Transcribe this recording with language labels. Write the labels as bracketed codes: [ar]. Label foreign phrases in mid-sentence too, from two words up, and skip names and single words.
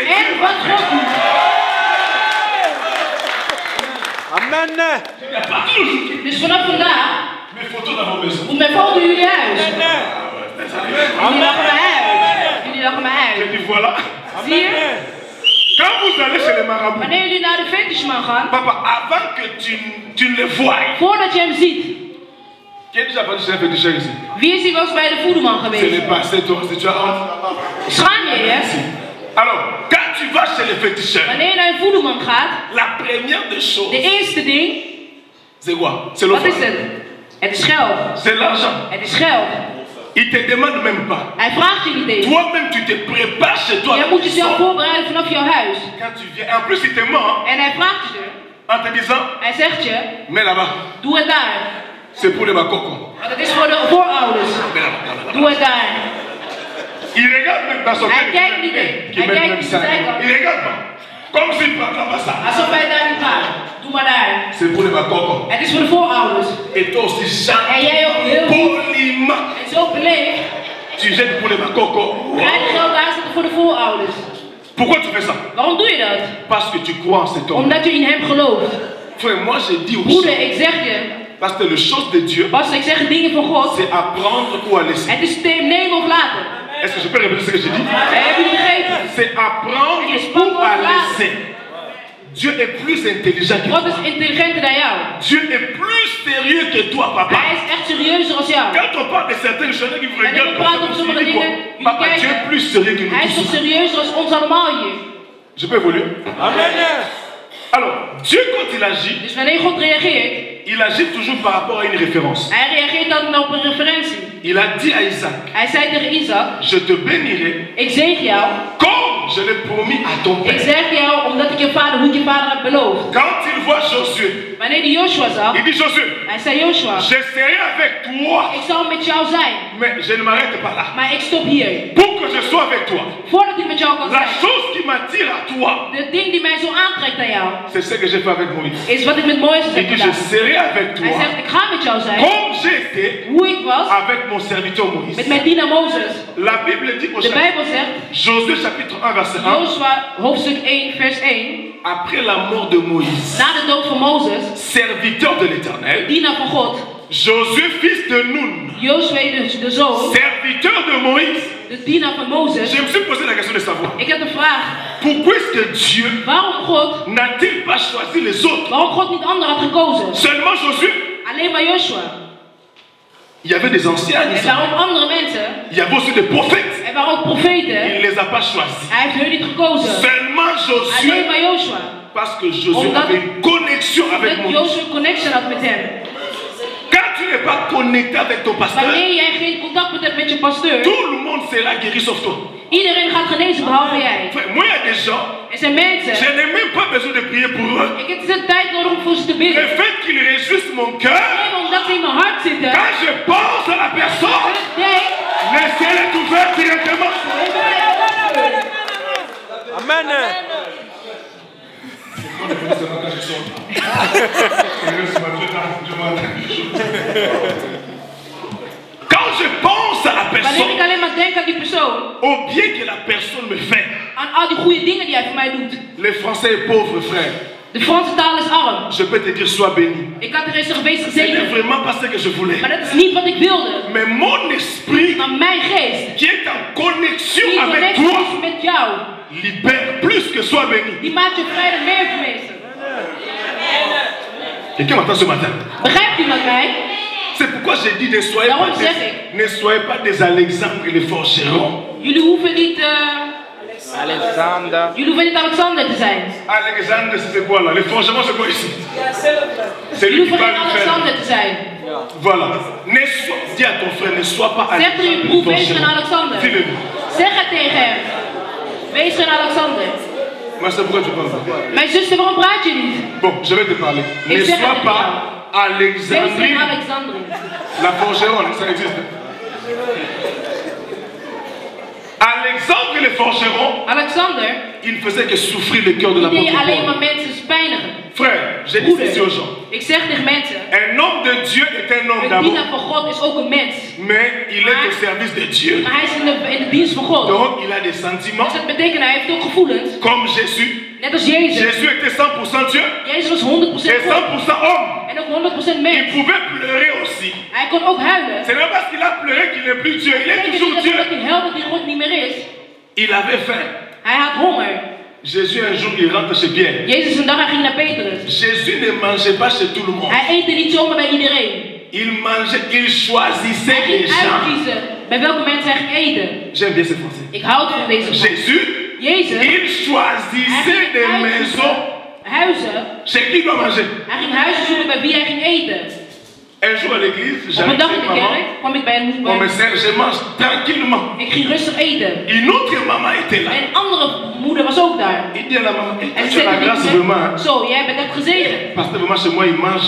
[nl] en [fr] Dieu [nl] wat [fr] fait. [nl] God doet. Amen. [fr] À partir d'aujourd'hui, [nl] Dus vanaf vandaag [fr] mes photos dans vos maisons. [nl] moet mijn foto in jullie huis. Jullie lachen me uit. Jullie lachen me [fr] Je [nl] uit. [fr] dis voilà. [nl] Zie je? [fr] Quand vous allez chez les marabouts, [nl] Wanneer jullie naar de fetishman gaan, [fr] papa, avant que tu ne le voies, [nl] voordat je hem ziet. [fr] qui est déjà parti chez un féticheur ici? [nl] Wie is hier wel eens bij de voederman [fr] Ce [nl] geweest? [fr] n'est pas, c'est toi, c'est tu as honte. [nl] Schaam je je? [fr] Alors, quand tu vas chez le féticheur, [nl] Wanneer je naar een voederman gaat, [fr] la première des choses, [nl] de eerste ding, [fr] c'est quoi? C'est [nl] wat is [fr] l'offrande. [nl] het? Het is geld. [fr] C'est l'argent. [nl] Het is geld. [fr] Il te demande même pas. [nl] Hij vraagt je niet eens. [fr] Toi-même, tu te prépares chez toi. [nl] Jij moet jezelf voorbereiden vanaf jouw huis. [fr] Quand tu viens, en plus, il te ment [nl] En hij vraagt je er. [fr] en te disant, [nl] Hij zegt je, [fr] mets là-bas, [nl] doe het daar. [fr] c'est pour les bakoko. [nl] Want het is voor de voorouders. [fr] Mets là-bas. [nl] Doe het daar. [fr] Il regarde même dans son [nl] Hij [fr] cœur. [nl] kijkt niet eens. [fr] Qui [nl] Hij [fr] met [nl] kijkt [fr] même [nl] niet [fr] ça. [nl] eens. [fr] Il regarde pas. Comme s'il ne prendrait pas ça. [nl] Alsof hij daar niet gaat. Doe maar daar. [fr] C'est pour les bakoko. [nl] Het is voor de voorouders. [fr] Et toi aussi, [nl] En jij ook heel [fr] poliment, [nl] en zo beleefd. [fr] tu jettes pour les bakoko. [nl] Krijg je geld uitzetten voor de voorouders. [fr] Pourquoi tu fais ça? [nl] Waarom doe je dat? [fr] Parce que tu crois en cet homme. [nl] Omdat je in hem gelooft. [fr] Frère, moi je dis aussi, [nl] Broeder, ik zeg je. [fr] parce que les choses de Dieu, [nl] Pas ik zeg dingen van God. [fr] c'est apprendre ou à laisser. [nl] Het is nemen of laten. [fr] Est-ce que je peux répéter ce que je dis? [nl] Hebben jullie begrepen? [fr] C'est apprendre ou à laisser. Dieu est plus intelligent que [nl] God [fr] toi. [nl] is intelligenter dan jou. [fr] Dieu est plus sérieux que toi, papa. [nl] Hij is echt serieuzer als jou. [fr] Quand on parle de certaines choses qui vous [nl] Maar [fr] regardent, [nl] ik praat over [fr] comme [nl] sommige [fr] ça, [nl] dingen. [fr] papa, [nl] Jullie [fr] Dieu est [nl] kijken. [fr] plus sérieux que nous [nl] Hij is toch [fr] tous. [nl] serieuzer als ons allemaal hier. [fr] Je peux évoluer. Amen. Alors, Dieu quand il agit, [nl] Dus wanneer God reageert, [fr] il agit toujours par rapport à une référence. [nl] hij reageert dan op een referentie. [fr] Il a dit à Isaac, [nl] Hij zei tegen Isaac, [fr] je te bénirai [nl] ik zeg jou, [fr] comme je l'ai promis à ton [nl] ik [fr] père. [nl] zeg jou omdat ik je vader, hoe ik je vader heb beloofd. [fr] Quand il voit Josué, [nl] Wanneer die Joshua zag, [fr] il dit Josué, [nl] hij zei Joshua, [fr] je serai avec toi, [nl] ik zal met jou zijn, [fr] mais je ne m'arrête pas là. [nl] maar ik stop hier. [fr] Pour que je sois avec toi, [nl] Voordat ik met jou kan [fr] la [nl] zijn. [fr] chose qui m'attire à toi, [nl] Het ding die mij zo aantrekt aan jou, [fr] c'est ce que j'ai fait avec Moïse. [nl] is wat ik met Mozes [fr] Il [nl] heb [fr] dit, je [nl] gedaan. [fr] serai avec [nl] Hij [fr] toi, [nl] zegt, ik ga met jou zijn, [fr] comme j'ai été [nl] hoe ik was, [fr] avec mon serviteur [nl] met [fr] Moïse. [nl] mijn dienaar Mozes. [fr] La Bible dit au [nl] De Bijbel zegt, [fr] Josué chapitre 1 verset 1, [nl] Joshua hoofdstuk 1 vers 1, [fr] après la mort de Moïse, [nl] na de dood van Mozes, [fr] serviteur de l'Éternel, [nl] dienaar van God, [fr] Josué fils de Nun, [nl] Josué de zoon, [fr] serviteur de Moïse, [nl] de dienaar van Mozes. [fr] je me suis posé la question de savoir, [nl] Ik heb een vraag, [fr] pourquoi est-ce que Dieu [nl] waarom God, [fr] n'a-t-il pas choisi les autres? [nl] waarom God niet anderen had gekozen? [fr] Seulement Josué. [nl] Alleen maar Joshua. [fr] Il y avait des anciens, [nl] Er waren ook andere mensen, [fr] il y avait aussi des prophètes. [nl] er waren ook profeten. [fr] Il ne les a pas choisis. [nl] Hij heeft hun niet gekozen. [fr] Seulement [nl] Alleen [fr] Josué, [nl] maar Joshua. [fr] parce que Josué [nl] Omdat- [fr] avait une connexion avec [nl] Dat [fr] Moïse. [nl] Joshua een connection had met hem. [fr] Quand tu n'es pas connecté avec ton pasteur, [nl] Wanneer jij geen contact met hebt met je pasteur, [fr] tout le monde sera guéri sauf toi. [nl] iedereen gaat genezen behalve jij. [fr] Frère, moi, il y a des gens, [nl] Er zijn [fr] je [nl] mensen, [fr] n'ai même pas besoin de prier pour eux. [nl] ik heb de tijd nodig om voor ze te bidden. [fr] Le fait qu'ils réjouissent mon cœur, [nl] Alleen omdat ze in mijn hart zitten. [fr] quand je pense à la personne, [nl] Nee. [fr] le ciel est ouvert directement. Amen. Quand je pense à la [nl] Wanneer ik [fr] personne, [nl] alleen maar denk aan die persoon, [fr] au bien que la personne me fait, [nl] aan al die goede dingen die hij voor mij doet. [fr] le français est pauvre, frère. [nl] De Franse taal is arm. [fr] Je peux te dire, sois béni. [nl] Ik had er eens geweest [fr] Ce n'est [nl] gezeten, [fr] vraiment pas ce que je voulais. [nl] maar dat is niet wat ik wilde. [fr] Mais mon esprit, [nl] Maar mijn geest, [fr] qui est en connexion [nl] die [fr] avec [nl] connectie [fr] toi, [nl] is met jou, [fr] libère plus que sois béni. [nl] die maakt je vrij dan meer vermeester. [fr] Quelqu'un m'entend ce matin? [nl] Begrijpt iemand mij? [fr] C'est pourquoi j'ai dit ne soyez pas des Alexandre et les forgerons. [nl] Jullie hoeven niet, Alexander. jullie hoeven niet Alexander te zijn. [fr] Alexandre, c'est quoi là? Les forgerons, c'est quoi ici? C'est [nl] Jullie [fr] lui qui [nl] hoeven [fr] va [nl] geen [fr] le faire. [nl] Alexander te zijn. [fr] Voilà. Dis à ton frère, ne sois pas [nl] Zeg tegen je [fr] Alexandre. [nl] broer, wees geen Alexander. [fr] Dis-le. [nl] Zeg het tegen hem. Wees geen Alexander. [fr] Mais c'est pourquoi tu parles. [nl] Mijn zuster, waarom praat je niet? [fr] Bon, je vais te parler. Ne [nl] Ik zeg [fr] sois [nl] het [fr] pas [nl] Wees geen [fr] Alexandrine. [nl] Alexander. [fr] La forgeronne, ça existe. Alexandre le forgeron, [nl] Alexander, [fr] il ne faisait que souffrir le cœur de [nl] die deed [fr] l'apôtre [nl] alleen [fr] Paul. [nl] maar mensen pijnigen. [fr] Frère, j'ai dit ceci aux gens. [nl] Ik zeg tegen mensen, [fr] Un homme de Dieu est un homme [nl] een [fr] d'amour, [nl] dienaar van God is ook een mens. [fr] mais il est au service de Dieu. [nl] Maar hij is in de dienst van God. [fr] Donc il a des sentiments [nl] Dus dat betekent, hij heeft ook gevoelens. [fr] comme Jésus. [nl] Net als Jezus. [fr] Jésus était 100% Dieu [nl] Jezus was 100% [fr] et [nl] God. [fr] 100% homme. [nl] En ook 100% [fr] Il [nl] mens. [fr] pouvait pleurer aussi. [nl] Hij kon ook huilen. [fr] Ce n'est pas parce qu'il a pleuré qu'il n'est plus Dieu, il est [nl] Betekent [fr] toujours [nl] niet [fr] Dieu. [nl] dat hij huilt dat hij God niet meer is. [fr] Il avait faim. [nl] Hij had honger. [fr] Jésus un jour il rentre chez Pierre. [nl] Jezus een dag hij ging naar Petrus. [fr] Jésus ne mangeait pas chez tout le monde. [nl] Hij eette niet zomaar bij iedereen. [fr] Il mangeait, il choisissait [nl] Hij [fr] les [nl] ging [fr] gens. [nl] uitkiezen bij welke mensen hij ging eten. [fr] J'aime bien ce français. [nl] Ik hou van deze man. [fr] Jésus, [nl] Jezus, [fr] il choisissait des maisons [nl] huizen. [fr] chez qui il doit manger. [nl] Hij ging huizen zoeken bij wie hij ging eten. [fr] Un jour à l'église, [nl] Op een [fr] j'arrive [nl] dag [fr] chez [nl] in de [fr] maman. [nl] kerk kwam ik bij een [fr] On me sert, je mange tranquillement. [nl] Ik ging rustig eten. [fr] Une autre maman était là. [nl] En een andere moeder was ook daar. [fr] Il dit à la maman, [nl] En [fr] tu [nl] ze [fr] as la grâce [nl] zei, [fr] vraiment. Hein? [nl] zo, jij bent echt gezegend. [fr] Parce que vraiment chez moi, il ne mange